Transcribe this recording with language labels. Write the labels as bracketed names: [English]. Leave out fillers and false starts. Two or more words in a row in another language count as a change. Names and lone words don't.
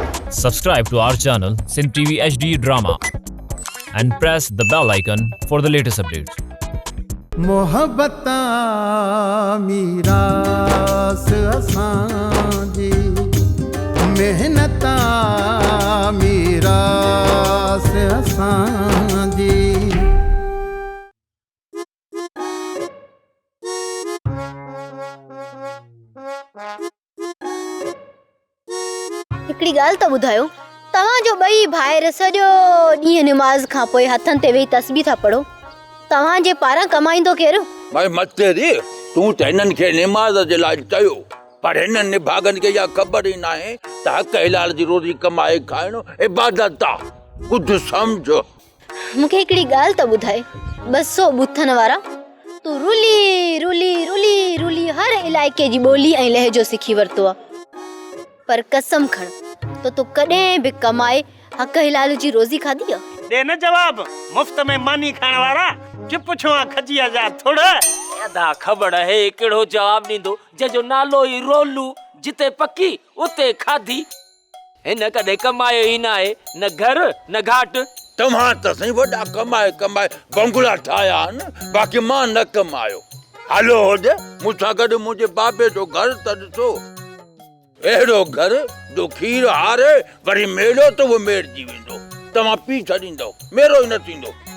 [English] Subscribe to our channel Sin TV HD Drama and press the bell icon for the latest updates. [Sindhi] मोहब्बता मीरास असांजी मेहनता मीरास असांजी। हिकिड़ी ॻाल्हि त ॿुधायो, तव्हांजो ॿई भाइर सॼो ॾींहुं निमाज़ खां पोइ हथनि ते वेही तस्बीह था पढ़ो, तव्हांजे पारां कमाईंदो केरु? भाई मते रे तूं त हिननि खे निमाज़ जे लाइ चयो, पर हिननि निभागनि खे इहा ख़बर ई नाहे त हक़ हलाल जी रोज़ी कमाए खाइणो इबादत आहे। कुझु सम्झो। मूंखे हिकिड़ी ॻाल्हि त ॿुधाए, 200 ॿुथनि वारा, तूं रुली रुली रुली रुली हर इलाइक़े जी ॿोली ऐं लहजो सिखी वरितो आहे, पर कसम खण त तूं कॾहिं बि कमाए हक़ हलाल जी रोज़ी खाधी आहे? दे न जवाब, मुफ्त में मानी खाइण वारा चुप छो खजिया जा थोड़ा अदा खबर है केड़ो जवाब ॾींदो जंहिंजो नालो ई रोलू, जिते पकी उते खाधी। हिन कॾहिं कमायो ई न आहे, न घर न घाट। तव्हां त सही वॾा कमाए कमाए बंगला ठाहिया आहिनि, बाक़ी मां न कमायो। हलो होॾे मूंसां गॾु मुंहिंजे बाबे जो घर त ॾिसो, अहिड़ो घर जो खीर हारे वरी मेलो त उहो मेड़जी वेंदो, तव्हां पी छॾींदव, मेरो ई न थींदो।